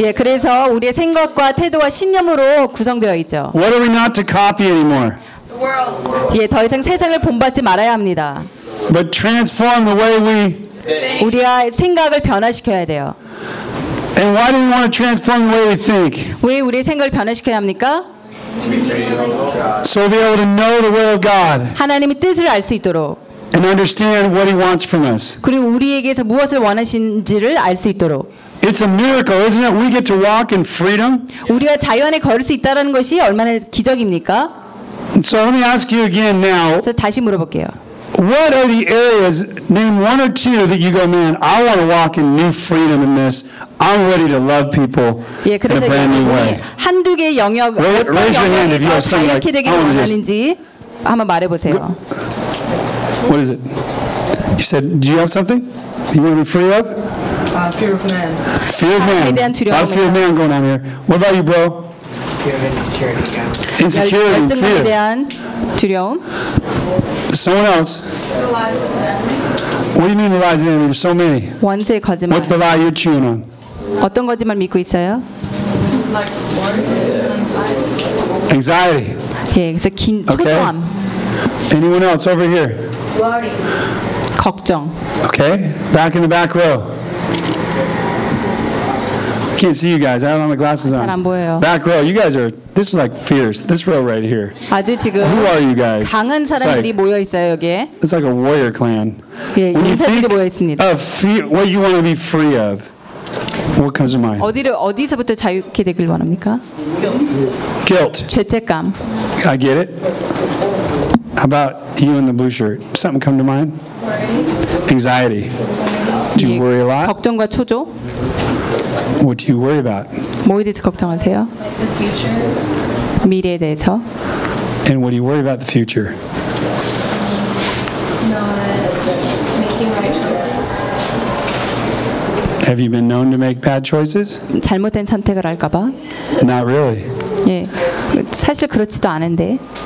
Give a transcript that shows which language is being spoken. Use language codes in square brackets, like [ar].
[ko] 예, 그래서 우리의 생각과 태도와 신념으로 구성되어 있죠. [en] What are we not to copy anymore? The world. [ko] 예, 더 이상 세상을 본받지 말아야 합니다. [en] But transform the way we. [ko] 우리가 생각을 변화시켜야 돼요. [en] And why do we want to transform the way we think? [ko] 왜 우리의 생각을 변화시켜야 합니까? [en] So we'll be able to know the will of God. [ko] 하나님의 뜻을 알 수 있도록. [en] And understand what He wants from us. [ko] 그리고 우리에게서 무엇을 원하시는지를 알 수 있도록. [en] It's a miracle, isn't it? We get to walk in freedom. [ko] 우리가 자유안에 걸을 수 있다라는 것이 얼마나 기적입니까? [en] So let me ask you again now. [ko] 다시 물어볼게요. [en] What are the areas, name one or two that you go, man, I want to walk in new freedom in this. I'm ready to love people [ko] 예, [en] in a brand new way. [ko] 한두 개 영역, 어떤 영역이 더 자유롭게 되기를 원하는지 한번 말해보세요. [en] What is it? You said, do you have something? You want to be free of? Fear of man. Fear of man. A lot of fear of man going on here. What about you, bro? Fear of insecurity. Yeah. Insecurity, [ko] 열등감에 대한 두려움. [en] Someone else. The lies of the enemy. What do you mean the lies of the enemy? There's so many. [ko] 원수의 거짓말. [en] What's the lie you're chewing on? [ko] 어떤 거짓말 믿고 있어요? [en] Like worry, anxiety. Anxiety. [ko] 예, 그래서 긴 초조함. [en] Anyone else over here? Worry. [ko] 걱정. [en] Okay. Back in the back row. Can't see you guys. I don't have my glasses on. [ko] 잘 안 보여요. [en] Back row, you guys are. This is like fierce. This row right here. [ko] 아주 지금. [en] Who are you guys? [ko] 강한 사람들이 like, 모여 있어요 여기에. [en] It's like a warrior clan. [ko] 예, 인사들이 모여 있습니다. [en] Of fear, what you want to be free of? What comes to mind? [ko] 어디서부터 자유케 되길 원합니까? [en] Guilt. [ko] 죄책감. [en] I get it. How about you in the blue shirt? Something come to mind? Anxiety. Do you worry a lot? [ko] 걱정과 초조. [en] What do you worry about? [ko] 뭐에 대해서 걱정하세요? [en] The future. [ko] 미래에 대해서. [en] And what do you worry about the future? Not making right choices. Have you been known to make bad choices? [ko] 잘못된 선택을 할까 봐. [en] Not really. [ko] 예, 사실 그렇지도 않은데.